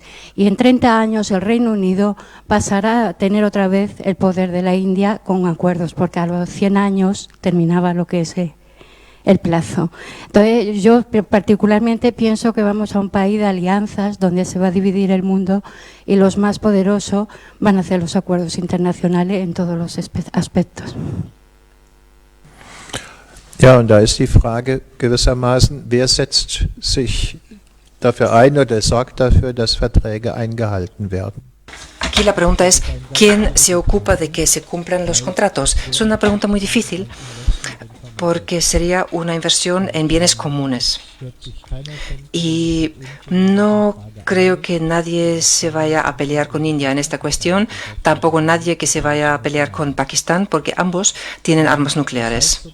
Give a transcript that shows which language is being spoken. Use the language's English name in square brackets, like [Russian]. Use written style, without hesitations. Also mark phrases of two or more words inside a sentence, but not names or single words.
[Spanish] Y en 30 años el Reino Unido pasará a tener otra vez el poder de la India con acuerdos, porque a los 100 años terminaba lo que es el plazo. Entonces, yo particularmente pienso que vamos a un país de alianzas donde se va a dividir el mundo y los más poderosos van a hacer los acuerdos internacionales en todos los aspectos. [German] Ja, und da ist die Frage gewissermaßen, wer setzt sich dafür ein oder sorgt dafür, dass Verträge eingehalten werden? [Spanish] Aquí la pregunta es, ¿quién se ocupa de que se cumplan los contratos? Es una pregunta muy difícil, porque sería una inversión en bienes comunes. Y no creo que nadie se vaya a pelear con India en esta cuestión, tampoco nadie que se vaya a pelear con Pakistán, porque ambos tienen armas nucleares.